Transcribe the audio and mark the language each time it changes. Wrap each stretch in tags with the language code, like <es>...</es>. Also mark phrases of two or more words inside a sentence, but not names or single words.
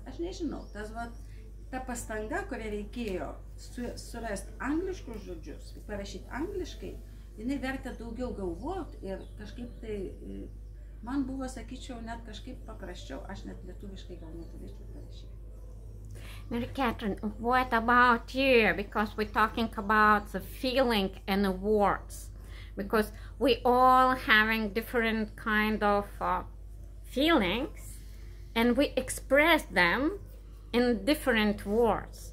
<lt>Aš nežinau, ta pastanga, kurią reikėjo surasti angliškus žodžius, parašyti angliškai, jinai vertė daugiau galvoti ir kažkaip tai man buvo, sakyčiau, net kažkaip paprasčiau, aš net lietuviškai gal neturėčiau parašyti.</lt> <en>Mary Catherine, what about you? Because we're talking about the feeling and the words. Because we all having different kind of feelings and we express them in different words.</en>